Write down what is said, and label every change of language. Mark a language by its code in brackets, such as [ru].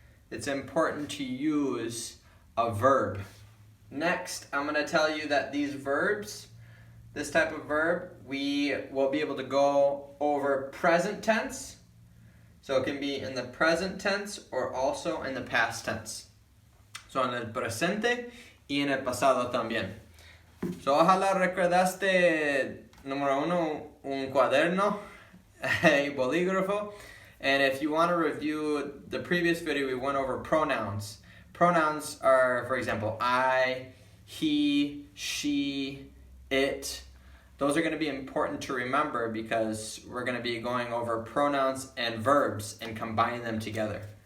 [en] It's important to use a verb. Next, I'm going to tell you that these verbs, this type of verb, we will be able to go over present tense. So it can be in the present tense or also in the past tense. [es] So en el presente y en el pasado también. So ojalá recordaste, número uno, un cuaderno y bolígrafo. [en] And if you want to review the previous video, we went over pronouns. Pronouns are, for example, I, he, she, it. Those are going to be important to remember because we're going to be going over pronouns and verbs and combining them together.